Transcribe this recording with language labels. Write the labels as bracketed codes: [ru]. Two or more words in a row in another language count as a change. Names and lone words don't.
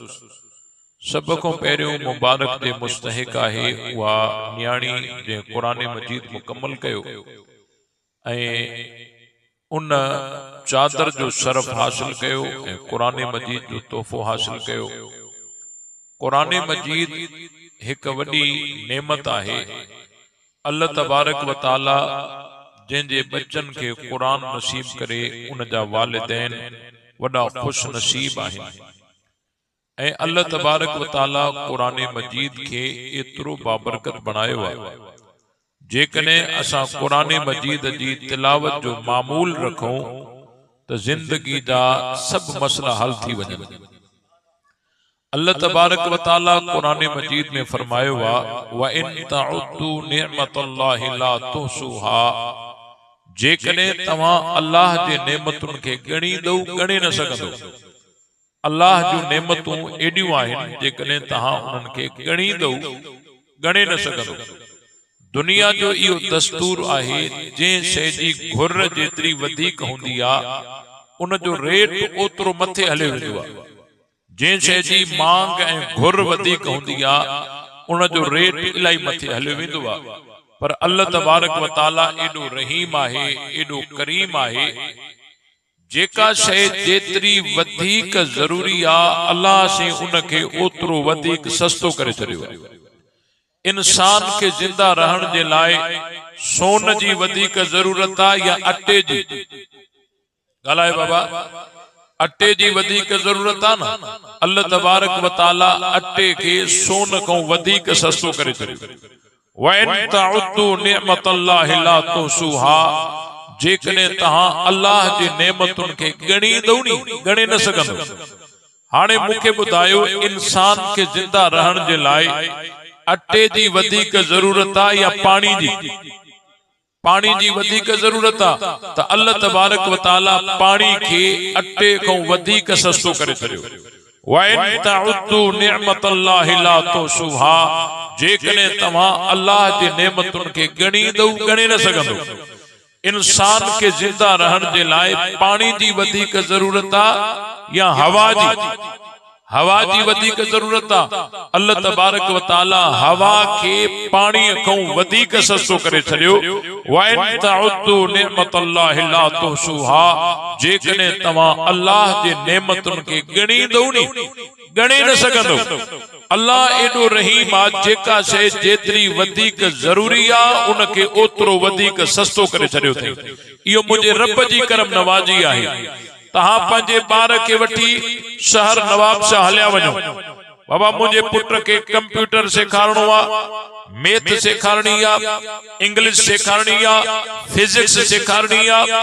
[sd] सब को पहिरियों मुबारक जे मुस्तहिक आहे उहा न्याणी जे कुरान मजीद मुकम्मल कयो ऐं उन चादर जो शरफ हासिल कयो ऐं कुरान मजीद जो तोहफो हासिल कयो। कुरान मजीद एक वडी नेमत आहे। [ar] الله تبارك وتعالى [sd] जंहिंजे बच्चन के कुरान नसीब करे उन जा वालिदैन वडा खुश नसीब आहिनि ऐं [ar] الله تبارك وتعالى [sd] कुरान मजीद के एतिरो बाबरकत बनायो आहे। जेकॾहिं असां कुरान मजीद जी तिलावत जो मामूल रखूं तो जिंदगी जा सब मसला हल थी वञनि। [ar] الله تبارك وتعالى [sd] कुरान मजीद में फरमायो आहे, [ar] وإن تعدوا نعمة الله لا تحصوها, [sd] जेकॾहिं तव्हां अल्लाह जे नेमतुनि खे ॻणींदो ॻणे न सघंदो। अल्लाह जूं नेमतूं एॾियूं आहिनि जेकॾहिं तव्हां उन्हनि खे ॻणींदो ॻणे न सघंदो। दुनिया जो इहो दस्तूर आहे, जंहिं शइ जी घुर जेतिरी वधीक हूंदी आहे उन जो रेट ओतिरो मथे हलियो वेंदो आहे। जंहिं शइ जी मांग ऐं घुर वधीक हूंदी आहे उन जो रेट इलाही मथे हलियो वेंदो आहे। पर [ar] الله تبارك وتعالى [sd] एॾो रहीम आहे, एॾो करीम आहे, जेका शइ जेतिरी वधीक ज़रूरी आहे अल्लाह से उनखे ओतिरो वधीक सस्तो करे छॾियो आहे। इंसान के जिंदा रहण जे लाइ सोन जी वधीक ज़रूरत आहे या अटे जी? ॻाल्हाए बाबा, अटे जी वधीक ज़रूरत आहे न? [ar] الله تبارك وتعالى [sd] अटे के सोन खां वधीक सस्तो करे छॾियो। [ar] وإن تعدوا نعمة الله لا تحصوها, [sd] जेकॾहिं तव्हां अल्लाह जी नेमतुनि खे ॻणींदो नी ॻणे न सघंदो। हाणे मूंखे ॿुधायो इंसान के जिंदा रहण जे लाइ अटे जी वधीक ज़रूरत आहे या पानी जी? पानी जी वधीक ज़रूरत आहे त [ar] الله تبارك وتعالى [sd] पानी खे अटे खां वधीक सस्तो करे छॾियो। [ar] وإن تعدوا نعمة الله لا تحصوها, [sd] जेकॾहिं तव्हां अल्लाह जी नेमतुनि खे ॻणींदव ॻणे न सघंदो। इंसान के जिंदा रहण जे लाइ पानी जी वधीक ज़रूरत आहे या हवा जी? हवा जी वधीक ज़रूरत आहे। [ar] الله تبارك وتعالى [sd] हवा खे पानी खां वधीक सस्तो करे छॾियो। [ar] وإن تعدوا نعمة الله لا تحصوها, [sd] जेकॾहिं तव्हां अल्लाह जे नेमतुनि खे ॻणींदव नी ॻणे न सघंदव। अल्लाह एॾो रहीम आहे, जेका शइ जेतिरी वधीक ज़रूरी आहे उनखे ओतिरो वधीक सस्तो करे छॾियो अथई। इहो मुंहिंजे रब जी करम नवाज़ी आहे। तहां पंहिंजे ॿार खे वठी शहर नवाबशाह हलिया वञो, बाबा मुंहिंजे पुट खे कंप्यूटर सेखारणो आहे, मैथ सेखारणी आहे, इंग्लिश सेखारणी आहे, फिजिक्स सेखारणी आहे।